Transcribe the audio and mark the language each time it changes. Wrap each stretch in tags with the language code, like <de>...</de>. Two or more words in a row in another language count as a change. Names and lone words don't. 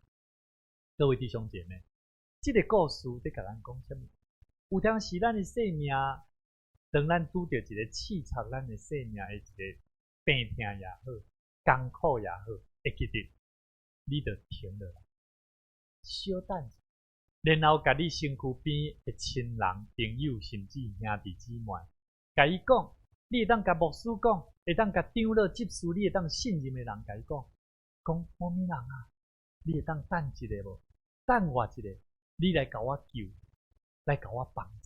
<nan>各位弟兄姐妹，这个故事在跟咱讲什么？有当时咱的生命，当咱拄到一个刺插咱的生命的一个病痛也好，艰苦也好，会记得你就停落来，小等一下。然后，甲你身躯边的亲人、朋友，甚至兄弟姊妹，甲伊讲，你会当甲牧师讲，会当甲长老、执事，你会当信任的人甲伊讲某物人啊，你会当等一下无？等我一下，你来甲我救，来甲我帮助。</nan>